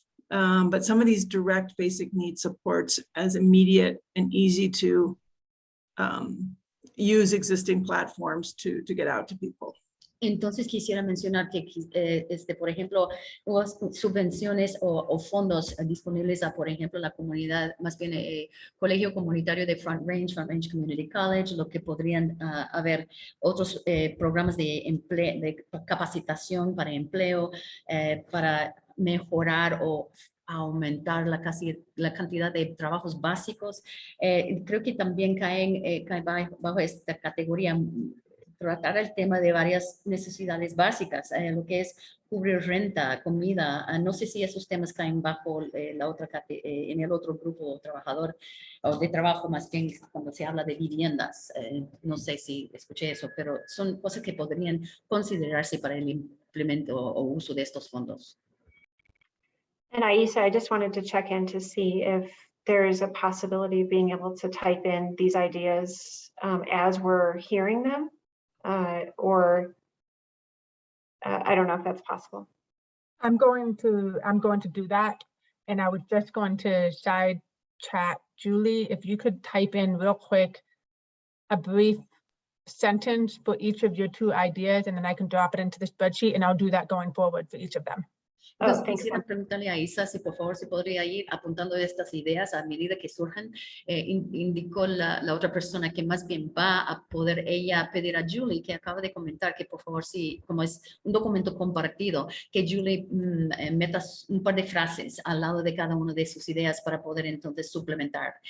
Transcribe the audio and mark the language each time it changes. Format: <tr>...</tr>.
<en>But some of these direct basic need supports as immediate and easy to use existing platforms to get out to people.</en> <es>Entonces quisiera mencionar que, por ejemplo, subvenciones o fondos disponibles a, por ejemplo, la comunidad, más bien colegio comunitario de Front Range Community College, lo que podrían haber otros programas de capacitación para empleo, para mejorar o aumentar la cantidad de trabajos básicos. Creo que también cae bajo esta categoría tratar el tema de varias necesidades básicas, lo que es cubrir renta, comida. No sé si esos temas caen bajo en el otro grupo trabajador o de trabajo, más bien cuando se habla de viviendas. No sé si escuché eso, pero son cosas que podrían considerarse para el suplemento o uso de estos fondos.</es> <en>And Aisa, I just wanted to check in to see if there's a possibility of being able to type in these ideas as we're hearing them, or I don't know if that's possible. I'm going to do that. And I was just going to side chat, Julie, if you could type in real quick a brief sentence for each of your 2 ideas, and then I can drop it into the spreadsheet, and I'll do that going forward for each of them.</en> <es>Entonces,</es> <en>thanks.</en> <es>quisiera preguntarle a Isa si por favor se podría ir apuntando estas ideas a medida que surjan. Indicó la otra persona que más bien va a poder ella pedir a Julie, que acaba de comentar, que por favor, si como es un documento compartido, que Julie meta un par de frases al lado de cada una de sus ideas para poder entonces suplementar.</es>